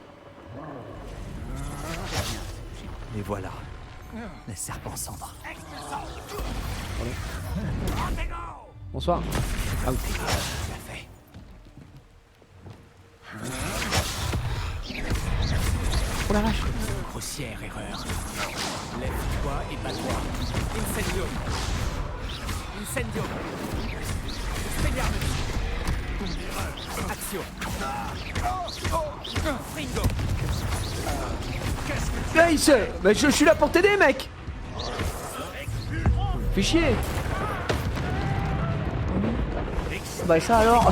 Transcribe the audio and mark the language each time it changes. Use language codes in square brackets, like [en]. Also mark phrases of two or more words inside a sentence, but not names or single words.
[fr] Et voilà, les serpents cendres. Bonsoir. Ah oui. Oh la vache. Grossière erreur. Lève-toi et bats-toi. Incendio. Incendio. Expelliarmus. Action. Fringo. Ace, mais je suis là pour t'aider mec. Fais chier. Bah ça alors.